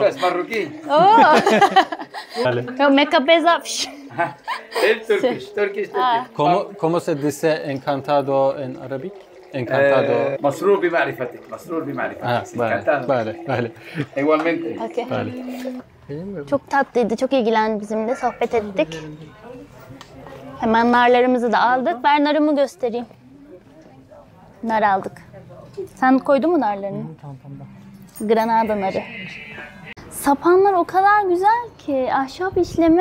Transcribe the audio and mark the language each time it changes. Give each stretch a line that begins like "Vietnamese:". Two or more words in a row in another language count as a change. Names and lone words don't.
Spanish: es marroquí. Oh. Vale. Yo me cabeza. El Turkish. ¿Cómo se dice encantado en árabe? Encantado.
Arabic: مسرور بمعرفتك. مسرور Ah, بمعرفتك. Sí,
Spanish: vale, encantado. vale. Igualmente. Okey. Vale.
Turkish: Çok tatlıydı, çok ilgilendi bizimle, sohbet ettik. Hemen narlarımızı da aldık. Ben narımı göstereyim. Nar aldık. Sen koydun mu narlarını? Granada narı. Sapanlar o kadar güzel ki ahşap işleme.